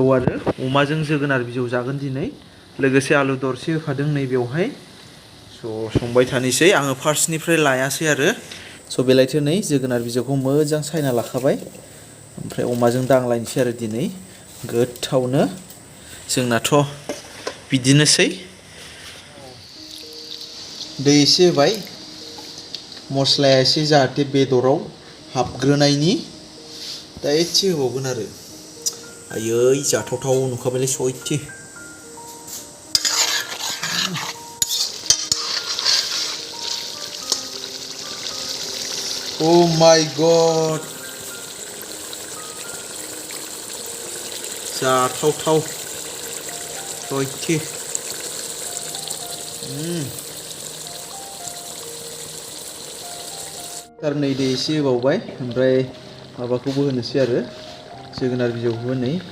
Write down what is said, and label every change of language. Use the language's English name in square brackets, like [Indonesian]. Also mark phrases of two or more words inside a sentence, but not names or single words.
[Bodo] आरो अमाजों जोगोनार बिजौ जागोन दिनै लोगोसे आलु दरसे होफादों नै बेवहाय संबाय थानोसै आङो फार्स्टनिफ्राय लायासै आरो बेलायथो नै जोगोनार बिजौखौ मोजां सायना लाखाबाय ओमफ्राय अमाजों दांलायनोसै आरो दिनै गोथावनो जोंनाथ' बिदिनोसै दै एसे होबाय मस्लाया एसे जाहाथे बेदराव हाबग्रोनायनि दा एसे होबावगोन आरो आयै जाथावथाव नुखाबायलै सयथि [English] Oh my god [Bodo] जाथावथाव सयथि नै दै एसे होबावबाय ओमफ्राय माबाखौबो होनोसै आरो जोगोनार बिजौखौबो नै